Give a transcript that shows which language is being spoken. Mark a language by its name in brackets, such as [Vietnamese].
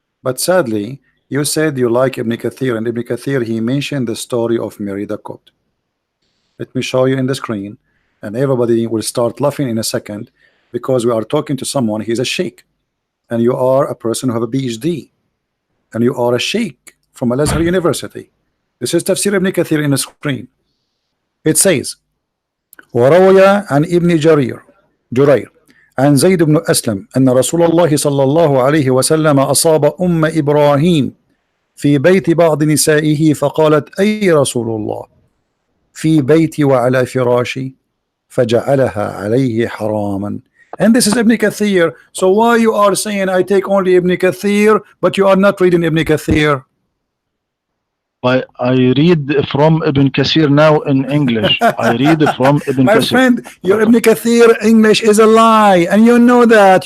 [English] But sadly, you said you like Ibn Kathir, and Ibn Kathir, he mentioned the story of Mary the Copt. Let me show you in the screen, and everybody will start laughing in a second because we are talking to someone, he's a sheikh, and you are a person who have a PhD, and you are a sheikh from Al-Azhar University. This is Tafsir Ibn Kathir in the screen. It says, [Arabic] وروي عن ابن جرير عن زيد بن أسلم أن رسول الله صلى الله عليه وسلم أصاب إبراهيم في بيت بعض نسائه فقالت أي رسول الله في بيتي وعلى فراشي فجعلها عليه حراما. [English] And this is Ibn Kathir. So why you are saying I take only Ibn Kathir but you are not reading Ibn Kathir? I read from Ibn Kathir now in English. I read from Ibn My Kathir. friend, your Ibn Kathir English is a lie, and you know that.